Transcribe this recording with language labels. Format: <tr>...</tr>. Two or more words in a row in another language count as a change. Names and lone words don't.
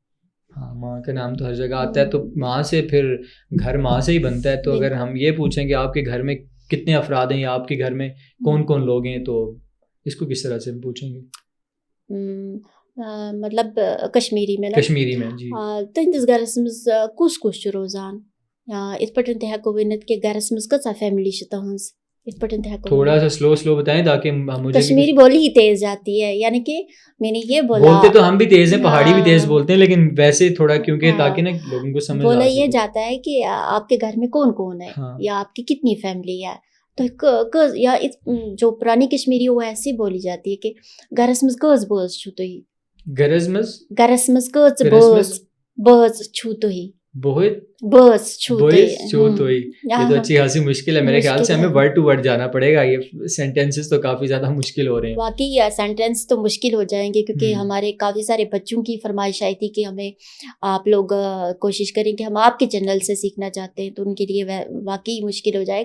<ur>ہاں ماں کا نام تو ہر جگہ آتا ہے, تو ماں سے پھر گھر ماں سے ہی بنتا ہے. تو اگر ہم یہ پوچھیں کہ آپ کے گھر میں کتنے افراد ہیں یا آپ کے گھر میں کون کون لوگ ہیں, تو اس کو کس طرح سے ہم پوچھیں گے؟ مطلب کشمیری میں کشمیری میں جی.</ur> <ks>تہندس گھرس مز کس کس روزان ات پہ تہ ہیکو ورنت کہ گھرس مز کۭژاہ فیملی تہذ, ات پہ تہ ہیکو</ks> <ur>تھوڑا سا سلو بتائیں تاکہ مجھے کشمیری بولی ہی تیز جاتی ہے, یعنی کہ میں نے یہ بولا بولتے تو ہم بھی تیز ہیں, پہاڑی بھی تیز بولتے ہیں, لیکن ویسے تھوڑا کیونکہ تاکہ نا لوگوں کو سمجھ بولا یہ جاتا ہے کہ آپ کے گھر میں کون کون ہے یا آپ کی کتنی فیملی ہے. تو یا جو پرانی کشمیری وہ ایسی بولی جاتی ہے کہ</ur> <ks>گھرس مز کٔژ بٲژ چھُو تُہۍ, گھرس مز کٔژ بٲژ چھُو تُہۍ, بٲژ چھُو تُہۍ.</ks> <ur>یہ تو اچھی خاصی مشکل ہے میرے خیال سے, ہمیں</ur> <en>word to word</en> <ur>جانا پڑے گا, یہ سینٹینسز تو کافی زیادہ مشکل ہو رہے ہیں. واقعی سینٹینس تو مشکل ہو جائیں گے کیونکہ ہمارے کافی سارے بچوں کی فرمائش آئی تھی کہ ہمیں آپ لوگ کوشش کریں کہ ہم آپ کے چینل سے سیکھنا چاہتے ہیں, تو ان کے لیے واقعی مشکل ہو جائے گا.</ur>